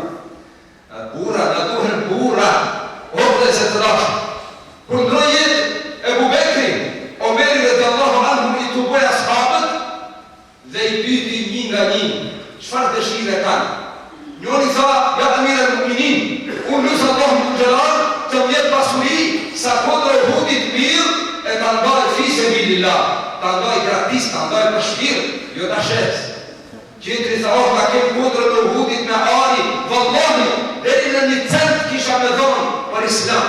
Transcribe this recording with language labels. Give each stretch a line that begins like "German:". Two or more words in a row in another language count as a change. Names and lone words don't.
Albanian: Burra, na duhen burra, o vëllezër të dashur. Kur ndroi jetë Ebu Bekri, Omeri
Arabic: رضي الله عنه
Albanian: i tuboi ashabët dhe i pyeti një nga një, çfarë dëshire kanë? Njëri tha,
Arabic: يا أمير المؤمنين,
Albanian: unë lutë Allahun xhelal të më jep pasuri sa kodra e Uhudit mirë e ta ndaj
Arabic: في سبيل الله,
Albanian: ta ndaj gratis, ta ndaj për shpirt, jo ta shes. Qetri tha, oh, ta kem kodrën e Uhudit me ari, vallahi, deri në 1 cent kisha me dhonë për Islam.